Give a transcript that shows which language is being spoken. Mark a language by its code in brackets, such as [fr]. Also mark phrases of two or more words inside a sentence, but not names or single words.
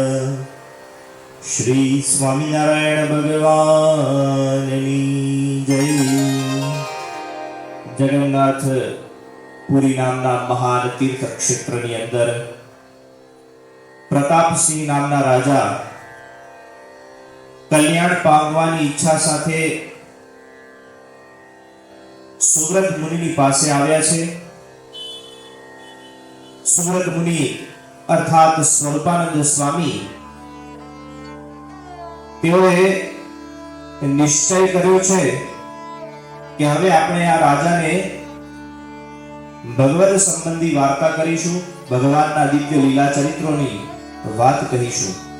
[gu] શ્રી સ્વામિનારાયણ ભગવાનની જય। જગન્નાથ પુરી નામના મહાન તીર્થ ક્ષેત્રની અંદર પ્રતાપસિંહ નામના રાજા કલ્યાણ पामવાની ઈચ્છા સાથે સુવ્રત મુનિની પાસે આવ્યા છે। સુવ્રત મુનિ અર્થાત સ્વરૂપાનંદ સ્વામી તેઓએ નિશ્ચય કર્યો છે કે હવે આપણે આ રાજાને ભગવદ સંબંધી વાર્તા કરીશું, ભગવાનના દિવ્ય લીલા ચરિત્રોની વાત કહીશું।